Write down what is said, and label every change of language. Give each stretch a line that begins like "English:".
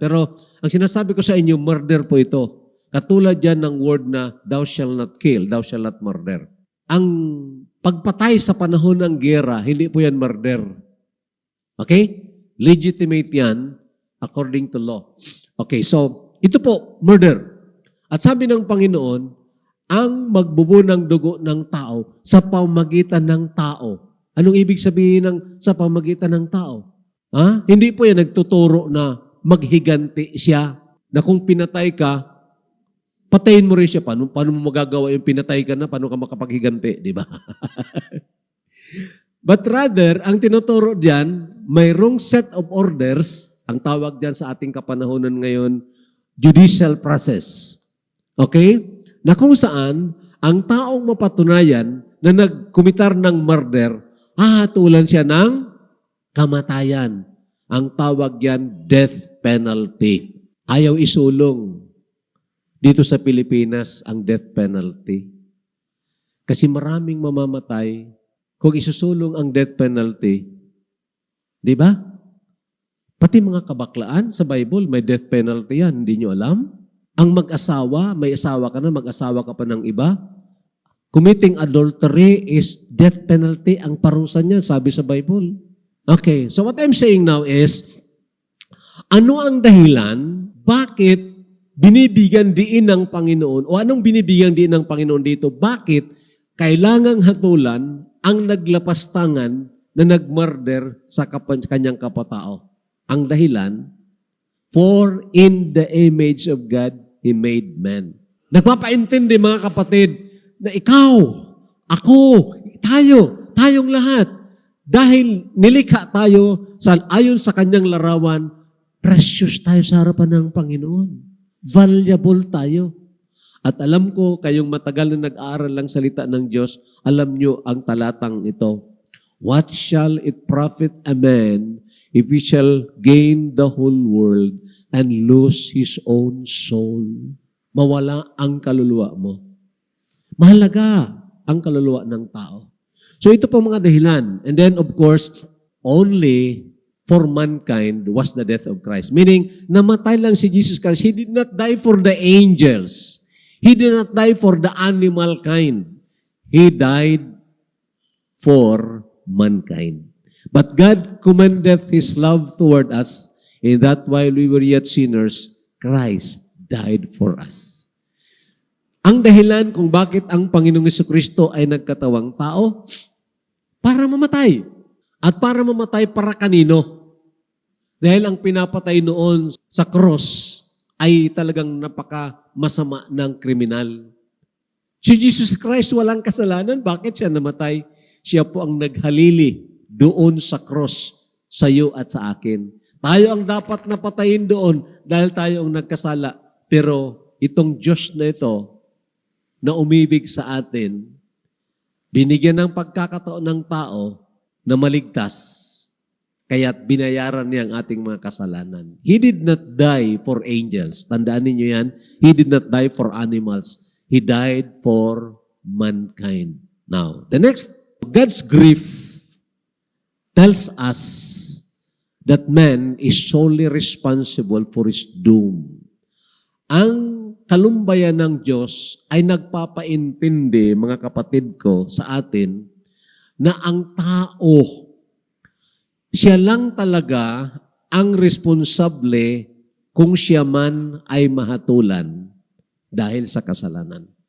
Filipino: Pero ang sinasabi ko sa inyo, murder po ito. Katulad yan ng word na,
English: thou shall not kill, thou shall not murder.
Filipino: Ang pagpatay sa panahon ng gera, hindi po yan murder. Okay?
English: Legitimate yan according to law.
Filipino: Okay, so ito po, murder. At sabi ng Panginoon, ang magbubo ng dugo ng tao sa pamamagitan ng tao. Anong ibig sabihin ng sa pamamagitan ng tao? Hindi po yan nagtuturo na maghiganti siya, na kung pinatay ka, patayin mo rin siya. Paano mo magagawa yung pinatay ka na? Paano ka makapaghiganti? Di ba? But rather, ang tinuturo diyan, mayroong
English: set of orders,
Filipino: ang tawag diyan sa ating kapanahonan ngayon, judicial process. Okay? Na kung saan, ang taong mapatunayan na nagkumitar ng murder, hahatulan siya ng kamatayan. Ang tawag yan, death penalty. Ayaw isulong. Dito sa Pilipinas, ang death penalty. Kasi maraming mamamatay kung isusulong ang death penalty, di ba? Pati mga kabaklaan sa Bible, may death penalty yan. Hindi nyo alam? Ang mag-asawa, may asawa ka na, mag-asawa ka pa ng iba.
English: Committing adultery is death penalty.
Filipino: Ang parusa niya, sabi sa Bible.
English: Okay, so what I'm saying now is,
Filipino: ano ang dahilan, bakit binibigyan diin ng Panginoon, o anong binibigyan diin ng Panginoon dito? Bakit kailangang hatulan ang naglapastangan na nagmurder sa kanyang kapatao? Ang dahilan,
English: for in the image of God, He made man.
Filipino: Nagpapaintindi mga kapatid na ikaw, ako, tayong lahat, dahil nilikha tayo ayon sa kanyang larawan, precious tayo sa harapan ng Panginoon. Valuable tayo. At alam ko, kayong matagal na nag-aaral lang salita ng Diyos, alam nyo ang talatang ito.
English: What shall it profit a man if he shall gain the whole world and lose his own soul?
Filipino: Mawala ang kaluluwa mo. Mahalaga ang kaluluwa ng tao. So ito po mga dahilan.
English: And then of course, only for mankind was the death of Christ. Meaning,
Filipino: namatay lang si Jesus Christ.
English: He did not die for the angels. He did not die for the animal kind. He died for mankind. But God commendeth His love toward us in that while we were yet sinners, Christ died for us.
Filipino: Ang dahilan kung bakit ang Panginoong Jesucristo ay nagkatawang tao, para mamatay. At para mamatay para kanino? Dahil ang pinapatay noon sa cross ay talagang napaka-masama ng kriminal. Si Jesus Christ walang kasalanan. Bakit siya namatay? Siya po ang naghalili doon sa cross sa iyo at sa akin. Tayo ang dapat napatayin doon dahil tayo ang nagkasala. Pero itong Diyos na ito na umibig sa atin, binigyan ng pagkakataon ng tao na maligtas, kaya't binayaran niya ang ating mga kasalanan.
English: He did not die for angels.
Filipino: Tandaan ninyo yan.
English: He did not die for animals. He died for mankind. Now, the next, God's grief tells us that man is solely responsible for his doom.
Filipino: Ang kalumbayan ng Diyos ay nagpapaintindi, mga kapatid ko, sa atin, na ang tao, siya lang talaga ang responsable kung siya man ay mahatulan dahil sa kasalanan.